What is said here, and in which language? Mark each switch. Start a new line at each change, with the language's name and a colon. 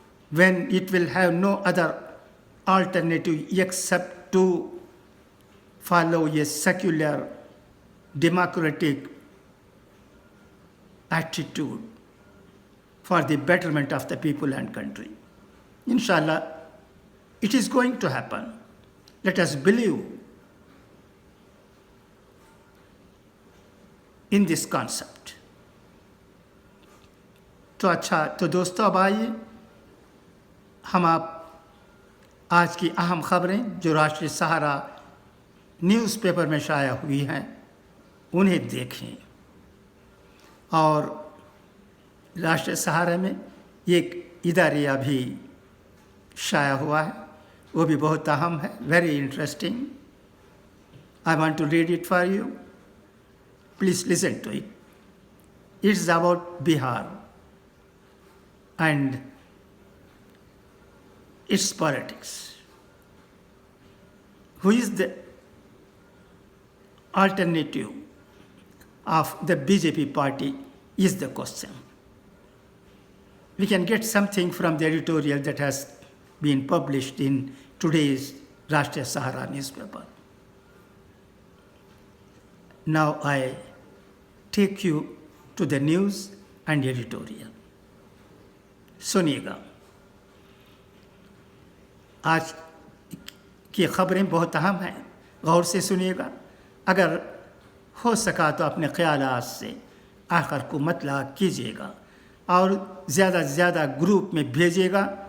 English: when it will have no other alternative except to follow a secular democratic attitude for the betterment of the people and country. Inshallah, it is going to happen. Let us believe in this concept.
Urdu: تو دوستو، اب آئیے ہم آپ آج کی اہم خبریں جو راشٹریہ سہارا نیوز پیپر میں شائع ہوئی ہیں انہیں دیکھیں۔ اور راشٹریہ سہارا میں ایک اداریہ بھی شائع ہوا ہے، وہ بھی بہت اہم ہے،
English: Very interesting. I want to read it for you. Please listen to it. It's about Bihar and its politics. Who is the alternative of the BJP party is the question. We can get something from the editorial that has been published in today's Rashtriya Sahara newspaper. Now I take you to the news and editorial.
Urdu: سنیے گا، آج کی خبریں بہت اہم ہیں، غور سے سنیے گا۔ اگر ہو سکا تو اپنے خیالات سے آخر کو مطلع کیجیے گا اور زیادہ سے زیادہ گروپ میں بھیجیے گا،